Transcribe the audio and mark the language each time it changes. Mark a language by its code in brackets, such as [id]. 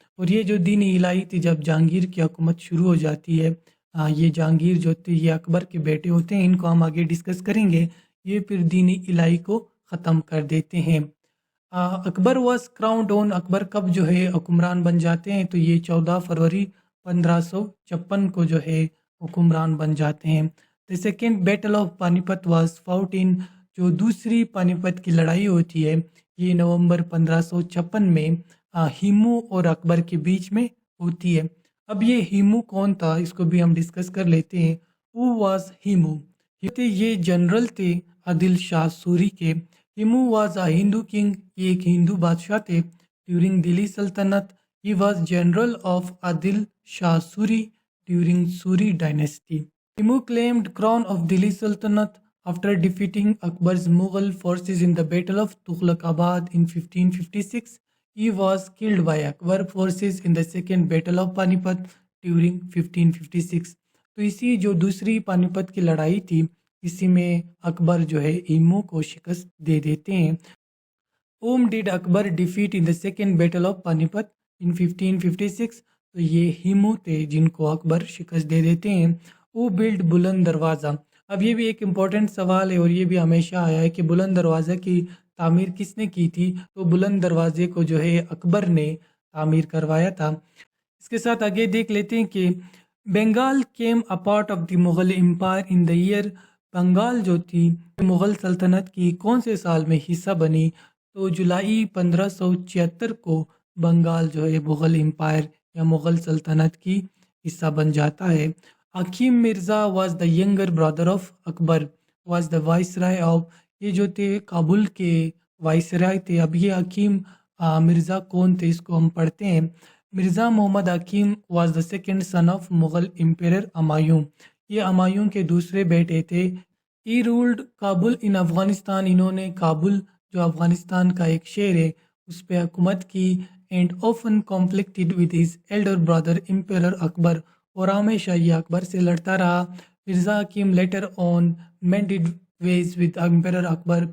[ur] اور یہ جو دین الہی تھی جب جہانگیر کی حکومت شروع ہو جاتی ہے یہ جہانگیر جو تھے یہ اکبر کے بیٹے ہوتے ہیں. ان کو ہم آگے ڈسکس کریں گے. یہ پھر دین الہی کو ختم کر دیتے ہیں. [en] Akbar was crowned on. [ur] اکبر کب جو ہے حکمران بن جاتے ہیں تو یہ 14 فروری 1556 کو جو ہے حکمران بن جاتے ہیں. [en] The second battle of Panipat was fought in. [ur] جو دوسری پانی پت کی لڑائی ہوتی ہے یہ نومبر 1556 میں ہیمو اور اکبر کے بیچ میں ہوتی ہے. اب یہ ہیمو کون تھا اس کو بھی ہم ڈسکس کر لیتے ہیں. [en] Who was Hemu. [ur] یہ جنرل تھے عادل شاہ سوری کے. [en] Hemu was a Hindu king. [ur] یہ ایک ہندو بادشاہ تھے ڈیورنگ دلی سلطنت. [en] He was general of Adil Shah Suri during Suri dynasty. Hemu claimed crown of Delhi Sultanate after defeating Akbar's Mughal forces in the Battle of Tughlaqabad in 1556. He was killed by Akbar forces in the second Battle of Panipat during 1556. [ur] تو اسی جو دوسری پانی پت کی لڑائی تھی اسی میں اکبر جو ہے ہیمو کو شکست دے دیتے ہیں. [en] Whom did Akbar defeat in the second battle of Panipat in 1556? [ur] تو یہ ہیمو تھے جن کو اکبر شکست دے دیتے ہیں. [en] Who built [ur] بلند دروازہ؟ اب یہ بھی ایک امپورٹنٹ سوال ہے اور یہ بھی ہمیشہ آیا ہے کہ بلند دروازہ کی تعمیر کس نے کی تھی. تو بلند دروازے کو جو ہے اکبر نے تعمیر کروایا تھا. اس کے ساتھ آگے دیکھ لیتے ہیں کہ [en] Bengal came a part of the Mughal empire in the year. [ur] Bengal جو تھی مغل سلطنت کی کون سے سال میں حصہ بنی؟ تو جولائی 1576 کو بنگال جو ہے مغل امپائر یا مغل سلطنت کی حصہ بن جاتا ہے. [en] Hakim Mirza was the younger brother of Akbar was the viceroy of. [ur] یہ جو تھے کابل کے وائسرائے تھے. اب یہ حکیم مرزا کون تھے اس کو ہم پڑھتے ہیں. [en] Mirza Muhammad Hakim was the second son of Mughal emperor Humayun. [ur] یہ ہمایوں کے دوسرے بیٹے تھے. [en] He ruled Kabul in Afghanistan. [ur] انہوں نے کابل جو افغانستان کا ایک شہر ہے اس پہ حکومت کی. [en] And often conflicted with his elder brother emperor Akbar. [ur] اور ہمیشہ یہ اکبر سے لڑتا رہا. [en] Mirza Hakim later on mended ways with emperor Akbar.